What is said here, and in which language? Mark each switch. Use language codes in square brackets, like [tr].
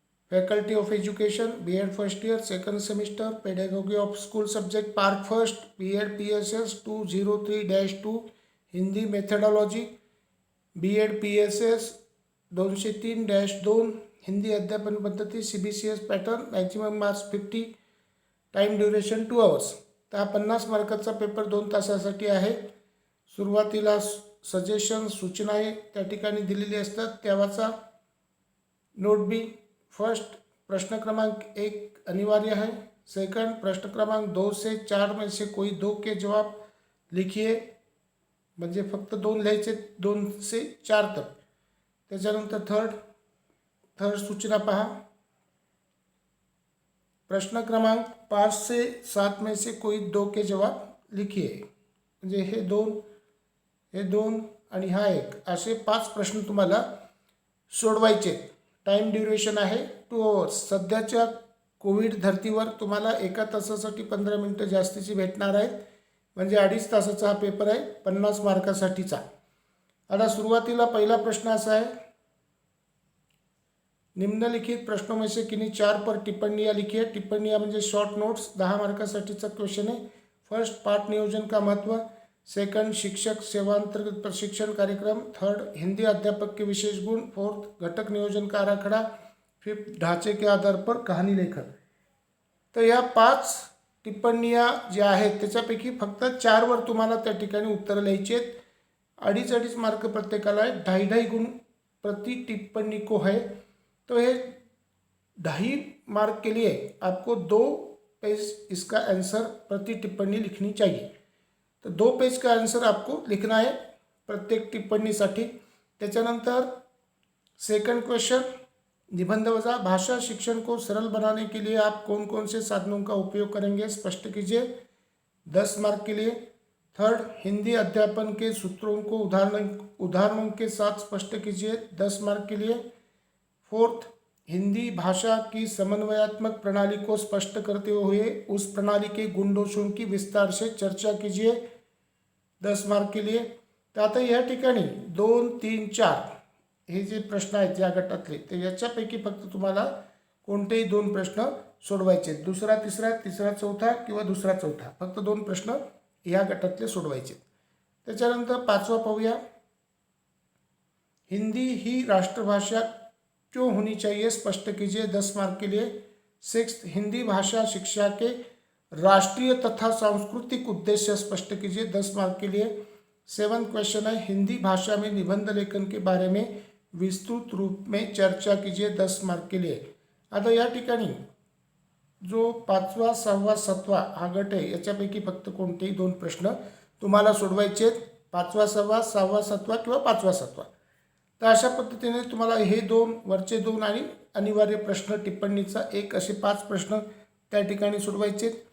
[en] Faculty of education B Ed first year second semester, pedagogy of school subject part first B Ed PSS 203-2 Hindi methodology, B Ed PSS 203-2 Hindi अध्यापन पद्धती CBCS pattern, maximum marks 50, time duration 2 hours. [mr] तर हा 50 मार्काचा paper 2 तासासाठी आहे. सुरुवातीला suggestion सूचना आहे त्या ठिकाणी दिलेली असतात, त्या वाचा. [en] Note B. [hi] फर्स्ट, प्रश्न क्रमांक 1 अनिवार्य है. सेकंड, प्रश्न क्रमांक 2 से 4 में से कोई 2 के जवाब लिखिए. [mr] म्हणजे फक्त 2 लिहायचे, [hi] 2 से 4 तक. [mr] त्याच्यानंतर थर्ड सूचना पहा. [hi] प्रश्न क्रमांक 5 से 7 में से कोई 2 के जवाब लिखिए. [mr] म्हणजे हे 2 आणि हा 1 असे 5 प्रश्न तुम्हाला सोडवायचे. टाईम ड्युरेशन आहे 2 आवर्स. सध्याच्या कोविड धर्तीवर तुम्हाला 1 तासासाठी 15 मिनटं जास्तीची भेटणार आहेत. म्हणजे 2.5 तासाचा हा पेपर आहे 50 मार्कासाठीचा. आता सुरुवातीला पहिला प्रश्न असा आहे, [hi] निम्नलिखित प्रश्नों में से किन्हीं 4 पर टिप्पणियाँ लिखिए. [mr] टिप्पणियाँ म्हणजे शॉर्ट नोट्स. 10 मार्कासाठीचा क्वेश्चन आहे. [hi] फर्स्ट, पाठ नियोजन का महत्व. सेकंड, शिक्षक सेवांतर्गत प्रशिक्षण कार्यक्रम. थर्ड, हिंदी अध्यापक के विशेष गुण. फोर्थ, घटक नियोजन का आराखड़ा. फिफ्थ, ढांचे के आधार पर कहानी लेखन. [mr] तर या 5 टिप्पणियाँ ज्या आहेत त्याच्यापैकी फक्त 4 वर तुम्हाला त्या ठिकाणी उत्तर लिहायची आहेत. 2.5 मार्क प्रत्येकाला आहे. [hi] 2.5 गुण प्रति टिप्पणी को है. तो ये 2.5 मार्क के लिए आपको 2 पेज इसका आंसर प्रति टिप्पणी लिखनी चाहिए. तो 2 पेज का आंसर आपको लिखना है प्रत्येक टिप्पणीसाठी. [mr] त्याच्यानंतर सेकंड क्वेश्चन, निबंध वजा. [hi] भाषा शिक्षण को सरल बनाने के लिए आप कौन कौन से साधनों का उपयोग करेंगे, स्पष्ट कीजिए. 10 मार्क के लिए. थर्ड, हिंदी अध्यापन के सूत्रों को उदाहरणों के साथ स्पष्ट कीजिए. 10 मार्क के लिए. फोर्थ, हिंदी भाषा की समन्वयात्मक प्रणाली को स्पष्ट करते हुए उस प्रणाली के गुण दोषों की विस्तार से चर्चा कीजिए. 10 मार्क के लिए. [mr] तर आता या ठिकाणी 2, 3, 4 हे जे प्रश्न आहेत या गटातले, तर याच्यापैकी फक्त तुम्हाला कोणतेही 2 प्रश्न सोडवायचे. दुसरा तिसरा, तिसरा चौथा किंवा दुसरा चौथा, फक्त 2 प्रश्न या गटातले सोडवायचे. त्याच्यानंतर 5वा पाहूया. [hi] हिंदी ही राष्ट्रभाषा क्यों होनी चाहिए, स्पष्ट कीजिए. 10 मार्क के लिए. सिक्स्थ, हिंदी भाषा शिक्षा के राष्ट्रीय तथा सांस्कृतिक उद्देश्य स्पष्ट कीजिए. 10 मार्क के लिए. 7th क्वेश्चन है, हिंदी भाषा में निबंध लेखन के बारे में विस्तृत रूप में चर्चा कीजिए. 10 मार्क के लिए. [mr] आता या ठिकाणी जो 5वा 6वा 7वा हा गट आहे याच्यापैकी फक्त कोणतेही 2 प्रश्न तुम्हाला सोडवायचे आहेत. 5वा 6वा 6वा 7वा किंवा 5वा 7वा. तर अशा पद्धतीने तुम्हाला हे 2 वरचे 2 आणि अनिवार्य प्रश्न टिप्पणीचा 1 असे 5 प्रश्न त्या ठिकाणी सोडवायचे.